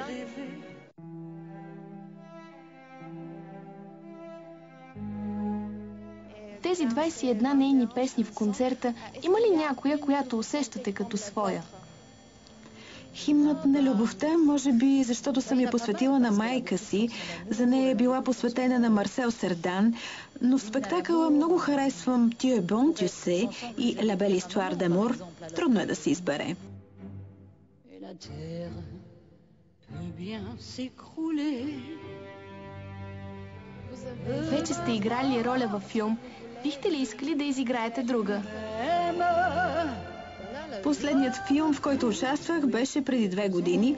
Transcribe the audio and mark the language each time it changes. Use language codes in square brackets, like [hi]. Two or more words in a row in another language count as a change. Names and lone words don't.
[bg] Тези 21 нейни песни в концерта, има ли някоя, която усещате като своя? Химнът на любовта, може би защото съм я посветила на майка си, за нея е била посветена на Марсел Сердан, но в спектакъла много харесвам Tu es bon, tu sais и La belle histoire d'amour. Трудно е да се избере. Вече сте играли роля във филм. Бихте ли искали да изиграете друга? Последният филм, в който участвах, беше преди 2 години.